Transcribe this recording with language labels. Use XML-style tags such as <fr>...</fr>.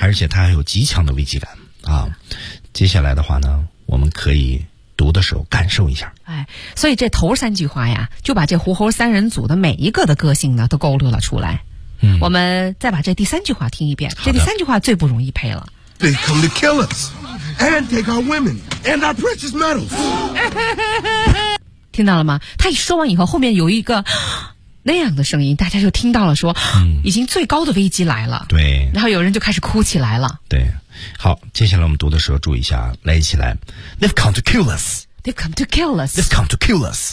<zh>而且他还有极强的危机感啊！接下来的话呢，我们可以读的时候感受一下，哎。哎，所以这头三句话呀，就把这狐猴三人组的每一个的个性呢，都勾勒了出来。嗯，我们再把这第三句话听一遍。这第三句话最不容易配了。</zh> <en>They come to kill us and take our women and our precious metals.</en> <zh>听到了吗？他一说完以后，后面有一个那样的声音，大家就听到了说，嗯，已经最高的危机来了。对，然后有人就开始哭起来了。对，好，接下来我们读的时候注意一下，来一起来。</zh> <en>They've come to kill us. They've come to kill us. They've come to kill us.</en>